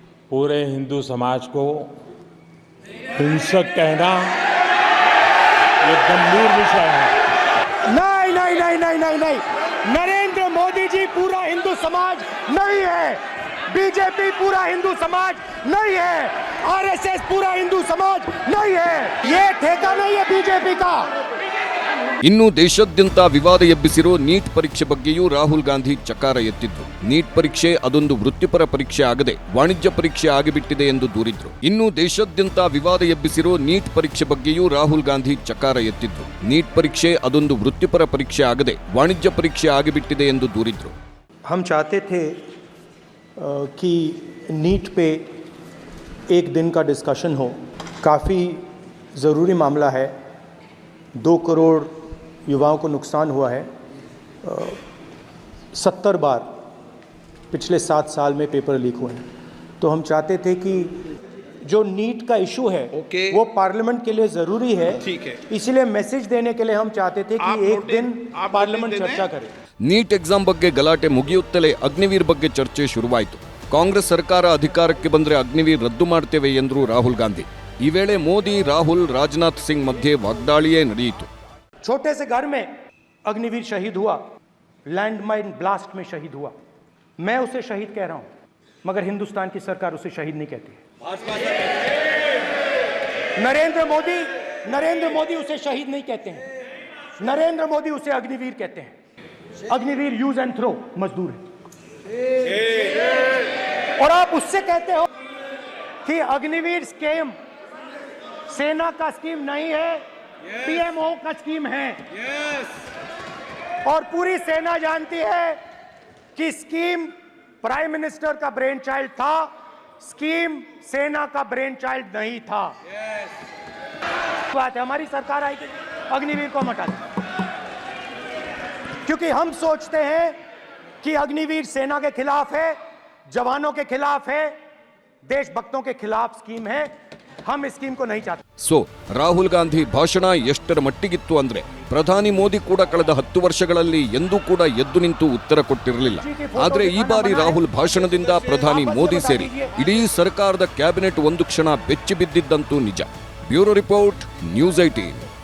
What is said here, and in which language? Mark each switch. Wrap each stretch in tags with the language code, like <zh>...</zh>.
<hi>पूरे हिंदू समाज को हिंसक कहना ये गंभीर विषय है। नहीं नहीं नहीं नहीं नहीं नहीं, नरेंद्र मोदी जी पूरा हिंदू समाज नहीं है, बीजेपी पूरा हिंदू समाज नहीं है, आरएसएस पूरा हिंदू समाज नहीं है। ये ठेका नहीं है बीजेपी का।</hi> <kn>ಇನ್ನು ದೇಶಾದ್ಯಂತ ವಿವಾದ ಎಬ್ಬಿಸಿರೋ ನೀಟ್ ಪರೀಕ್ಷೆ ಬಗ್ಗೆಯೂ ರಾಹುಲ್ ಗಾಂಧಿ ಚಕಾರ ಎತ್ತಿದ್ರು. ನೀಟ್ ಪರೀಕ್ಷೆ ಅದೊಂದು ವೃತ್ತಿಪರ ಪರೀಕ್ಷೆ ಆಗದೆ ವಾಣಿಜ್ಯ ಪರೀಕ್ಷೆ ಆಗಿಬಿಟ್ಟಿದೆ ಎಂದು ದೂರಿದ್ರು. ಇನ್ನು ದೇಶಾದ್ಯಂತ ವಿವಾದ ಎಬ್ಬಿಸಿರೋ ನೀಟ್ ಪರೀಕ್ಷೆ ಬಗ್ಗೆಯೂ ರಾಹುಲ್ ಗಾಂಧಿ ಚಕಾರ ಎತ್ತಿದ್ರು. ನೀಟ್ ಪರೀಕ್ಷೆ ಅದೊಂದು ವೃತ್ತಿಪರ ಪರೀಕ್ಷೆ ಆಗದೆ ವಾಣಿಜ್ಯ ಪರೀಕ್ಷೆ ಆಗಿಬಿಟ್ಟಿದೆ ಎಂದು ದೂರಿದ್ರು.</kn> <hi>हम चाहते थे कि नीट पे एक दिन का डिस्कशन हो। काफ़ी ज़रूरी मामला है। 2 करोड़ युवाओं को नुकसान हुआ है। 70 बार पिछले 7 साल में पेपर लीक हुए हैं। तो हम चाहते थे कि जो नीट का इशू है वो पार्लियामेंट के लिए ज़रूरी है। ठीक है, इसीलिए मैसेज देने के लिए हम चाहते थे कि एक दिन पार्लियामेंट चर्चा करे। ನೀಟ್ ಎಕ್ಸಾಮ್ ಬಗ್ಗೆ ಗಲಾಟೆ ಮುಗಿಯುತ್ತಲೇ ಅಗ್ನಿವೀರ್ ಬಗ್ಗೆ ಚರ್ಚೆ ಶುರುವಾಯಿತು. ಕಾಂಗ್ರೆಸ್ ಸರ್ಕಾರ ಅಧಿಕಾರಕ್ಕೆ ಬಂದರೆ ಅಗ್ನಿವೀರ್ ರದ್ದು ಮಾಡ್ತೇವೆ ಎಂದರು ರಾಹುಲ್ ಗಾಂಧಿ. ಈ ವೇಳೆ ಮೋದಿ, ರಾಹುಲ್, ರಾಜನಾಥ್ ಸಿಂಗ್ ಮಧ್ಯೆ ವಾಗ್ದಾಳಿಯೇ ನಡೆಯಿತು. छोटे से घर में अग्निवीर शहीद हुआ, लैंडमाइन ब्लास्ट में शहीद हुआ। मैं उसे शहीद कह रहा हूं, मगर हिंदुस्तान की सरकार उसे शहीद नहीं कहती है। नरेंद्र मोदी उसे शहीद नहीं कहते हैं। नरेंद्र मोदी उसे अग्निवीर कहते हैं। अग्निवीर यूज एंड थ्रो मजदूर है। और आप उससे कहते हो कि अग्निवीर स्कीम सेना का स्कीम नहीं है, पीएमओ का स्कीम है। और पूरी सेना जानती है कि स्कीम प्राइम मिनिस्टर का ब्रेन चाइल्ड था, स्कीम सेना का ब्रेन चाइल्ड नहीं था। बात है हमारी सरकार आएगी अग्निवीर को हटा दें, क्योंकि हम सोचते हैं कि अग्निवीर सेना के खिलाफ है, जवानों के खिलाफ है, देशभक्तों के खिलाफ स्कीम है। हम इस स्कीम को नहीं चाहते।</hi> <kn>ಸೊ ರಾಹುಲ್ ಗಾಂಧಿ ಭಾಷಣ ಎಷ್ಟರ ಮಟ್ಟಿಗಿತ್ತು ಅಂದ್ರೆ ಪ್ರಧಾನಿ ಮೋದಿ ಕೂಡ ಕಳೆದ 10 ವರ್ಷಗಳಲ್ಲಿ ಎಂದೂ ಕೂಡ ಎದ್ದು ನಿಂತು ಉತ್ತರ ಕೊಟ್ಟಿರಲಿಲ್ಲ. ಆದ್ರೆ ಈ ಬಾರಿ ರಾಹುಲ್ ಭಾಷಣದಿಂದ ಪ್ರಧಾನಿ ಮೋದಿ ಸೇರಿ ಇಡೀ ಸರ್ಕಾರದ ಕ್ಯಾಬಿನೆಟ್ ಒಂದು ಕ್ಷಣ ಬೆಚ್ಚಿ ಬಿದ್ದಿದ್ದಂತೂ ನಿಜ. Bureau report, news 18.</kn>